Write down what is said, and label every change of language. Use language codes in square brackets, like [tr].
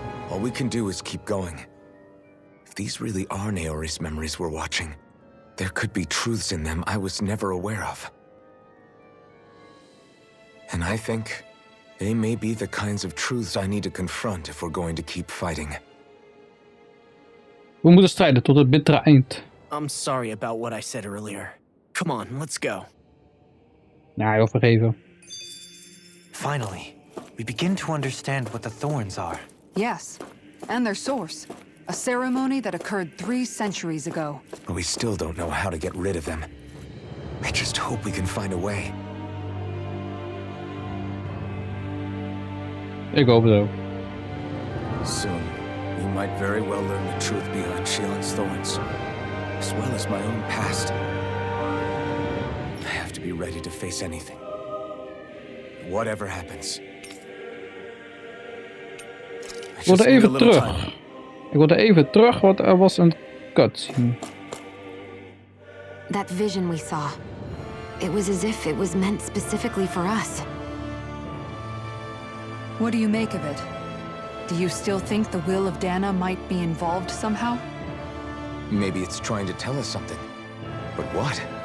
[en] All we can do is keep going. If these really are Naori's memories we're watching, there could be truths in them I was never aware of. And I think they may be the kinds of truths I need to confront if we're going to keep fighting. [nl] We moeten strijden tot het bittere eind. [en] I'm sorry about what I said earlier. Come on, let's go. [nl] Nou, heel vergeven. [en] Finally, we begin to understand what the thorns are. Yes, and their source. A ceremony that occurred 3 centuries ago. But we still don't know how to get rid of them. I just hope we can find a way. [nl] Ik hoop het ook. [en] Soon, we might very well learn the truth behind Shield's thorns, as well as my own past. I have to be ready to face anything. Whatever happens. [nl] Ik wilde even terug. Ik wilde even terug, want er was een cutscene. [en] That vision we saw. It was as if it was meant specifically for us. What do you make of it? Do you still think the will of Dana might be involved somehow? Maybe it's trying to tell us something. But what?